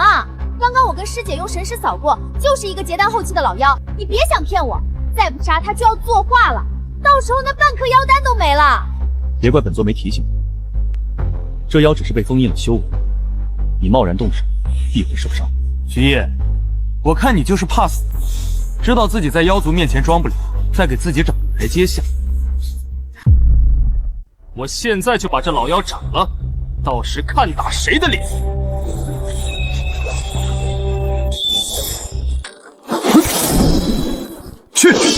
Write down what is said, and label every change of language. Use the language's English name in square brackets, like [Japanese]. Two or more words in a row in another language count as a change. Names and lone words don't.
[Chinese] 剛剛我跟師姐用神識掃過，就是一個結丹後期的老妖，你別想騙我，再不殺他就要作畫了，到時候那半顆妖丹都沒了。別怪本座沒提醒你，這妖只是被封印了修為，你貿然動手，必會受傷。徐燁，我看你就是怕死，知道自己在妖族面前裝不了，再給自己找台階下。我現在就把這老妖斬了，到時看打誰的臉。去！